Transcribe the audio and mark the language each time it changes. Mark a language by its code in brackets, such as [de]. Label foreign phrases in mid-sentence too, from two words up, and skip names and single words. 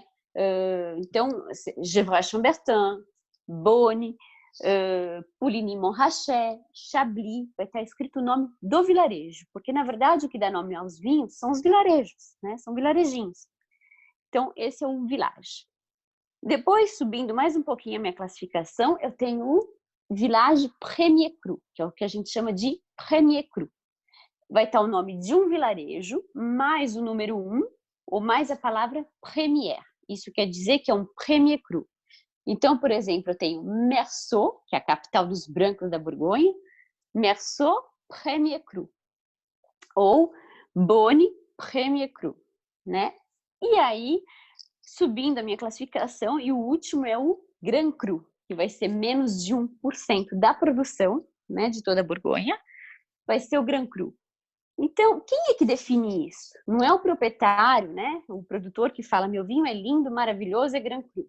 [pt] Então, Gevrey-Chambertin, Beaune, Pouligny-Montrachet, Chablis, vai estar escrito o nome do vilarejo, porque, na verdade, o que dá nome aos vinhos são os vilarejos, né? São vilarejinhos. Então, esse é o village. Depois, subindo mais um pouquinho a minha classificação, eu tenho o village [fr] premier cru, [pt] que é o que a gente chama de [fr] premier cru. [pt] Vai estar o nome de um vilarejo, mais o número 1, ou mais a palavra première. Isso quer dizer que é um [fr] premier cru. [pt] Então, por exemplo, eu tenho Meursault, que é a capital dos brancos da Borgonha, [fr] Meursault premier cru. Ou Beaune premier cru, [pt] né? E aí, subindo a minha classificação, e o último é o [fr] Grand Cru, [pt] que vai ser menos de 1% da produção, né, de toda a Borgonha, vai ser o [fr] Grand Cru. [pt] Então, quem é que define isso? Não é o proprietário, né, o produtor que fala, meu vinho é lindo, maravilhoso, é [fr] Grand Cru.